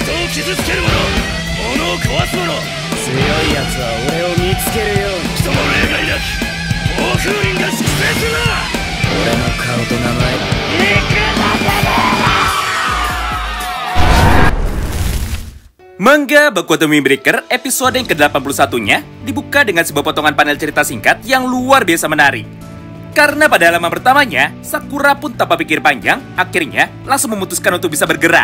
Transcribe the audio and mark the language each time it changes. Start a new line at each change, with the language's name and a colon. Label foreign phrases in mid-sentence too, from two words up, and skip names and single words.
Japanese: 傷つける者、物を壊す者、強い奴は俺を見つけるように。人も例外なき暴風林が粛清するな。俺の顔と名前、
Indonesian: Manga Baku Otome Breaker episode yang ke-81-nya dibuka dengan sebuah potongan panel cerita singkat yang luar biasa menarik. Karena pada halaman pertamanya, Sakura pun tanpa pikir panjang, akhirnya langsung memutuskan untuk bisa bergerak.